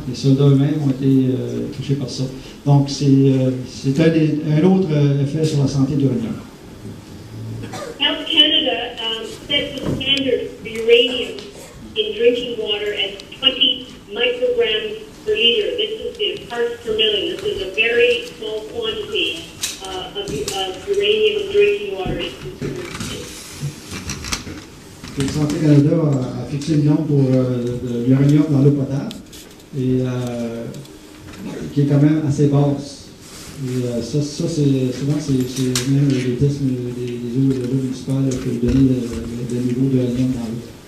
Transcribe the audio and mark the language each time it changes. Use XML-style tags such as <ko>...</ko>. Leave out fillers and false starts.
<fr>Les soldats eux-mêmes ont été touchés par ça. Donc, c'est un autre effet sur la santé de l'uranium.</fr> <en>Health Canada sets the standard for uranium in drinking water at 20 micrograms per liter. This is the parts per million. This is a very small quantity of uranium in drinking water.</en> <fr>Le Santé Canada a fixé le nom pour l'uranium dans l'eau potable, et qui est quand même assez basse. Et ça souvent, c'est même les tests des eaux municipales que vous donnez le niveau d'uranium dans l'eau.</fr>